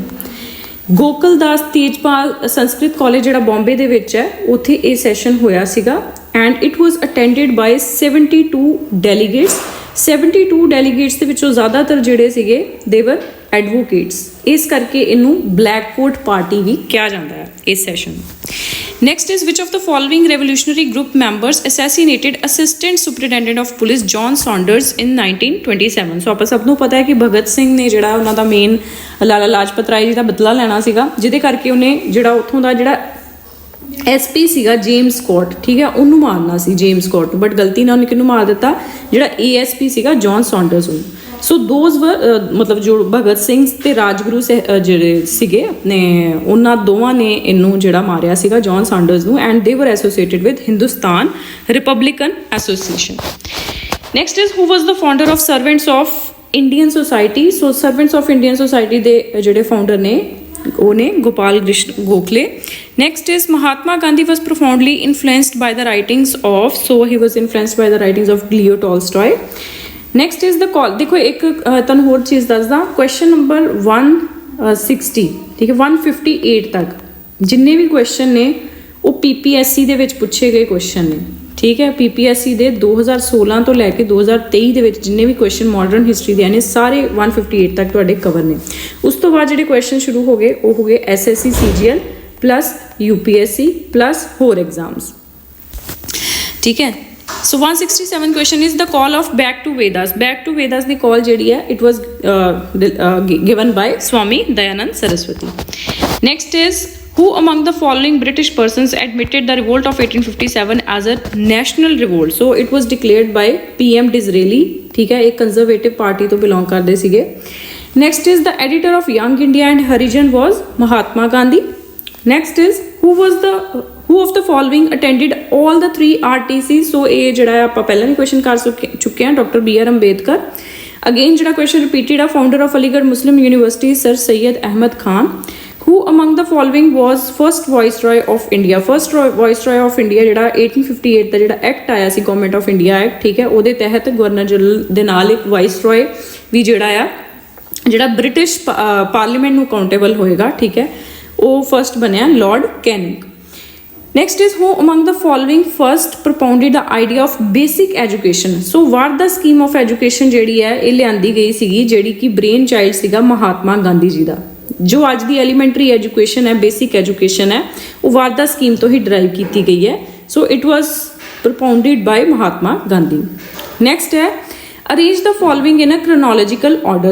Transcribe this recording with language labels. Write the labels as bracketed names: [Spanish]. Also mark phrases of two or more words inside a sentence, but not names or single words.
[Punjabi] ਗੋਕਲ ਦਾਸ ਤੇਜਪਾਲ ਸੰਸਕ੍ਰਿਤ ਕਾਲਜ ਜਿਹੜਾ ਬੰਬੇ ਦੇ ਵਿੱਚ ਹੈ, ਉੱਥੇ ਇਹ ਸੈਸ਼ਨ ਹੋਇਆ ਸੀਗਾ। [English] and it was attended by 72 delegates. [Punjabi] 72 ਡੈਲੀਗੇਟਸ ਦੇ ਵਿੱਚੋਂ ਜ਼ਿਆਦਾਤਰ ਜਿਹੜੇ ਸੀਗੇ [English] they were advocates, [Punjabi] ਇਸ ਕਰਕੇ ਇਹਨੂੰ [English] black coat party [Punjabi] ਵੀ ਕਿਹਾ ਜਾਂਦਾ ਹੈ ਇਸ ਸੈਸ਼ਨ ਨੂੰ। [English] Next is which of the following revolutionary group members assassinated Assistant Superintendent of Police John Saunders in 1927? [Punjabi] ਸੋ ਆਪਾਂ ਸਭ ਨੂੰ ਪਤਾ ਹੈ ਕਿ ਭਗਤ ਸਿੰਘ ਨੇ ਜਿਹੜਾ ਉਹਨਾਂ ਦਾ ਮੇਨ ਲਾਲਾ ਲਾਜਪਤ ਰਾਏ ਜੀ ਦਾ ਬਦਲਾ ਲੈਣਾ ਸੀਗਾ, ਜਿਹਦੇ ਕਰਕੇ ਉਹਨੇ ਜਿਹੜਾ ਉੱਥੋਂ ਦਾ ਜਿਹੜਾ SP ਸੀਗਾ ਜੇਮਸ ਸਕੌਟ, ਠੀਕ ਹੈ, ਉਹਨੂੰ ਮਾਰਨਾ ਸੀ ਜੇਮਸ ਸਕੌਟ ਨੂੰ, ਬਟ ਗਲਤੀ ਨਾਲ ਉਹਨੇ ਕਿਹਨੂੰ ਮਾਰ ਦਿੱਤਾ, ਜਿਹੜਾ ASP ਸੀਗਾ ਜੌਨ ਸੌਂਡਰਸ ਨੂੰ। ਸੋ ਦੋਜ਼ ਮਤਲਬ ਜੋ ਭਗਤ ਸਿੰਘ ਤੇ ਰਾਜਗੁਰੂ ਜਿਹੜੇ ਸੀਗੇ ਆਪਣੇ, ਉਹਨਾਂ ਦੋਵਾਂ ਨੇ ਇਹਨੂੰ ਜਿਹੜਾ ਮਾਰਿਆ ਸੀਗਾ ਜੌਨ ਸੌਂਡਰਸ ਨੂੰ। [English] and they were associated with Hindustan Republican Association. next is who was the founder of Servants of Indian Society? [Punjabi] ਸੋ ਸਰਵੈਂਟਸ ਆਫ ਇੰਡੀਅਨ ਸੋਸਾਇਟੀ ਦੇ ਜਿਹੜੇ ਫਾਊਂਡਰ ਨੇ ਉਹ ਨੇ ਗੋਪਾਲ ਕ੍ਰਿਸ਼ਨ ਗੋਖਲੇ। [English] Next is Mahatma Gandhi was profoundly influenced by the writings of, so he was influenced by the writings of Leo Tolstoy. Next is the call, [Punjabi] ਦੇਖੋ ਇੱਕ ਤੁਹਾਨੂੰ ਹੋਰ ਚੀਜ਼ ਦੱਸਦਾ, ਕੁਐਸਚਨ ਨੰਬਰ 160, ਠੀਕ ਹੈ, 158 ਤੱਕ ਜਿੰਨੇ ਵੀ ਕੁਐਸਚਨ ਨੇ ਉਹ PPSC ਦੇ ਵਿੱਚ ਪੁੱਛੇ ਗਏ ਕੁਐਸਚਨ ਨੇ, ਠੀਕ ਹੈ। PPSC ਦੇ 2016 ਤੋਂ ਲੈ ਕੇ 2023 ਦੇ ਵਿੱਚ ਜਿੰਨੇ ਵੀ ਕੁਐਸਚਨ [English] modern history [Punjabi] ਦੇ ਨੇ ਸਾਰੇ 158 ਤੱਕ ਤੁਹਾਡੇ ਕਵਰ ਨੇ। ਉਸ ਤੋਂ ਬਾਅਦ ਜਿਹੜੇ ਕੁਐਸਚਨ ਸ਼ੁਰੂ ਹੋ ਗਏ ਉਹ ਹੋ ਗਏ SSC CGL प्लस UPSC प्लस ਹੋਰ ਐਗਜ਼ਾਮਸ, ਠੀਕ ਹੈ। [English] So 167 question is the call of back to Vedas. Back to Vedas the call [Punjabi] ਜਿਹੜੀ ਹੈ [English] it was given by Swami Dayanand Saraswati. Next is who among the following British persons admitted the revolt of 1857 as a national revolt? So it was declared by PM Disraeli, [Punjabi] ਠੀਕ ਹੈ, ਇੱਕ [English] conservative party [Punjabi] ਤੋਂ belong ਕਰਦੇ ਸੀਗੇ। [English] Next is the editor of Young India and Harijan was Mahatma Gandhi. Next is who of the following attended all the 3 RTC? [Punjabi] So ਇਹ ਜਿਹੜਾ ਆਪਾਂ ਪਹਿਲਾਂ ਵੀ question ਕਰ ਚੁੱਕੇ ਹਾਂ, ਡਾਕਟਰ BR ਅੰਬੇਦਕਰ। [English] ਅਗੇਨ ਜਿਹੜਾ question repeated ਆ, founder of Aligarh Muslim University Sir Syed Ahmad Khan. Who among the following was first viceroy of India? First viceroy of India [Punjabi] ਜਿਹੜਾ 1858 ਦਾ ਜਿਹੜਾ ਐਕਟ ਆਇਆ ਸੀ, ਗਵਰਨਮੈਂਟ ਆਫ ਇੰਡੀਆ ਐਕਟ, ਠੀਕ ਹੈ, ਉਹਦੇ ਤਹਿਤ ਗਵਰਨਰ ਜਨਰਲ ਦੇ ਨਾਲ ਇੱਕ ਵਾਇਸਰੋਏ ਵੀ ਜਿਹੜਾ ਆ ਜਿਹੜਾ ਬ੍ਰਿਟਿਸ਼ ਪਾਰਲੀਮੈਂਟ ਨੂੰ ਅਕਾਊਂਟੇਬਲ ਹੋਏਗਾ, ਠੀਕ ਹੈ, ਉਹ ਫਸਟ ਬਣਿਆ ਲਾਰਡ ਕੈਨਿੰਗ। [English] Next is who among the following first propounded the idea of basic education? So Varda scheme of education [Punjabi] ਜਿਹੜੀ ਹੈ ਇਹ ਲਿਆਂਦੀ ਗਈ ਸੀਗੀ, ਜਿਹੜੀ ਕਿ [English] brain child [Punjabi] ਸੀਗਾ ਮਹਾਤਮਾ ਗਾਂਧੀ ਜੀ ਦਾ। ਜੋ ਅੱਜ ਦੀ [English] elementary education [Punjabi] ਹੈ, [English] basic education [Punjabi] ਹੈ, ਉਹ ਵਾਰਦਾ ਸਕੀਮ ਤੋਂ ਹੀ ਡਰਾਈਵ ਕੀਤੀ ਗਈ ਹੈ। [English] so it was propounded by Mahatma Gandhi. ਨੈਕਸਟ ਹੈ arrange the following in a chronological order.